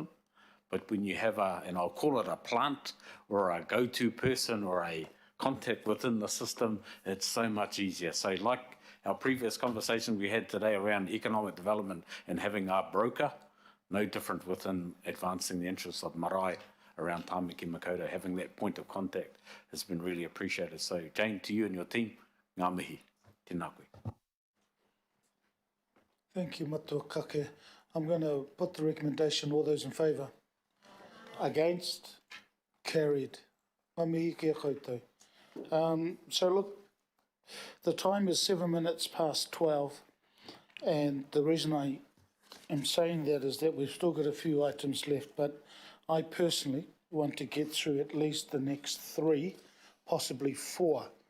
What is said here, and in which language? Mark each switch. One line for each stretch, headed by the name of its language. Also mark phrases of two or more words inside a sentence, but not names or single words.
English: But when you have and I'll call it a plant or a go-to person or a contact within the system, it's so much easier. So like our previous conversation we had today around economic development and having our broker, no different within advancing the interests of marae around Tāmaki Makaurau, having that point of contact has been really appreciated. So Jane, to you and your team,
Māori: ngā mihi, tēnā koe.
English: Thank you, Matua Kake. I'm going to put the recommendation, all those in favour. Against? Carried.
Māori: Mamihi kia koutou.
English: So look, the time is 7 minutes past 12, and the reason I am saying that is that we've still got a few items left, but I personally want to get through at least the next 3, possibly 4.